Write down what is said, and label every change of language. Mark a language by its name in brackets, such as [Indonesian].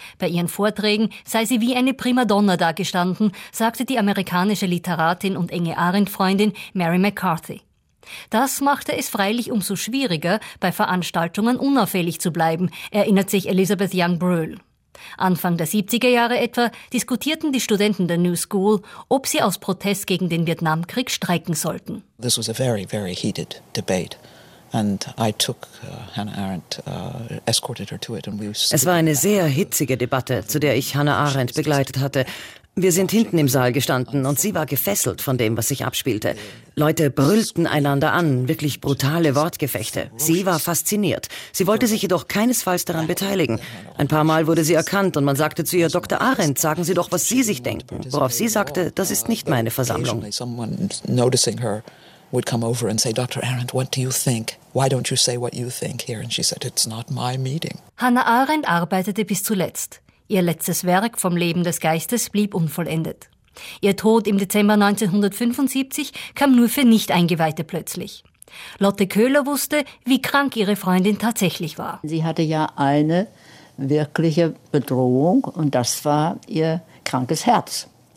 [German] Bei ihren Vorträgen sei sie wie eine Primadonna dagestanden, sagte die amerikanische Literatin und enge Arendt-Freundin Mary McCarthy. Das machte es freilich umso schwieriger, bei Veranstaltungen unauffällig zu bleiben, erinnert sich Elizabeth Young Brühl. Anfang der 70er Jahre etwa diskutierten die Studenten der New School, ob sie aus Protest gegen den Vietnamkrieg streiken sollten. [English] This was a very, very heated debate. And I took Hannah Arendt, escorted her to it. And we were... [German] Es war eine sehr hitzige Debatte, zu der ich Hannah Arendt begleitet hatte. Wir sind hinten im Saal gestanden und sie war gefesselt von dem, was sich abspielte. Leute brüllten einander an, wirklich brutale Wortgefechte. Sie war fasziniert. Sie wollte sich jedoch keinesfalls daran beteiligen. Ein paar Mal wurde sie erkannt und man sagte zu ihr, Dr. Arendt, sagen Sie doch, was Sie sich denken. Worauf sie sagte, das ist nicht meine Versammlung. [English] Would come over and say, Dr. Arendt, what do you think? Why don't you say what you think here? And she said, it's not my meeting. [German] Hannah Arendt arbeitete bis zuletzt. Ihr letztes Werk vom Leben des Geistes blieb unvollendet. Ihr Tod im Dezember 1975 kam nur für Nicht-Eingeweihte plötzlich. Lotte Köhler wusste, wie krank ihre Freundin tatsächlich war. Sie hatte ja eine wirkliche Bedrohung und das war ihr krankes Herz.